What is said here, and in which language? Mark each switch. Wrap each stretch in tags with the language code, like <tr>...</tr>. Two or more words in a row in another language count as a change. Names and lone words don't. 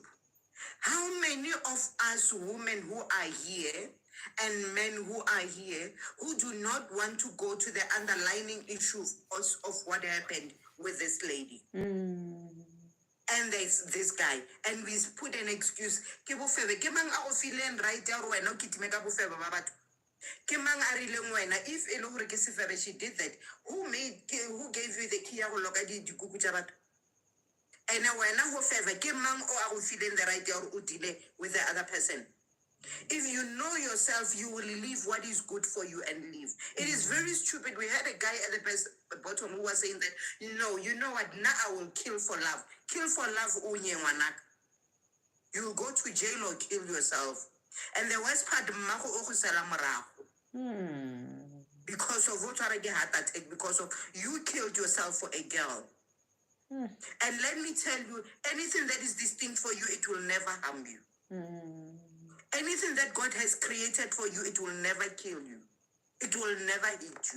<en>How many of us women who are here and men who are here who do not want to go to the underlying issue of what happened with this lady? And there's this guy, and we put an excuse.</en> <nso>Ke bofebe, ke mang a go fileng right ya gore wena o kitime ka bofebe ba batho? Ke mang a rileng wena? If e le gore ke sefebe,</nso> <en>she did that. Who gave you the key</en> <nso>ya go loka dikuku tsa batho?</nso> <en>And wena go febe, ke mang o a go fileng the right ya gore o deal with the other person? If you know yourself, you will leave what is good for you and leave. It is very stupid. We had a guy at the bottom who was saying that, you know what, now I will kill for love. Kill for love,</en> <nso>unye ngwanaka.</nso> <en>You will go to jail or kill yourself. And the worst part,</en> <nso>mmago o go sala morago.</nso> <en>Because of what heart attack, because of you killed yourself for a girl. And let me tell you, anything that is distinct for you, it will never harm you. Anything that God has created for you, it will never kill you. It will never hit you.</en>